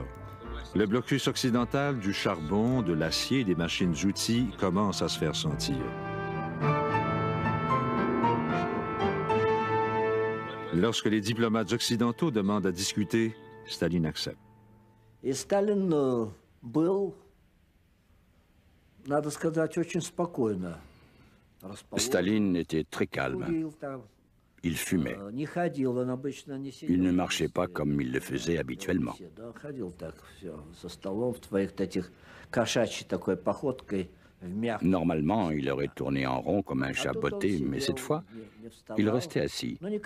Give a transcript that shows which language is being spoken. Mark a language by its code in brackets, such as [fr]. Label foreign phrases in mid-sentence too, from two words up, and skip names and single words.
[fr] Le blocus occidental du charbon, de l'acier et des machines-outils commence à se faire sentir. Lorsque les diplomates occidentaux demandent à discuter, Staline accepte. [ru] Et Staline был, надо сказать, очень спокойно. [fr] Staline était très calme. Il fumait. Il ne marchait pas comme il le faisait habituellement. Normalement, il aurait tourné en rond comme un chat botté, mais cette fois, il restait assis.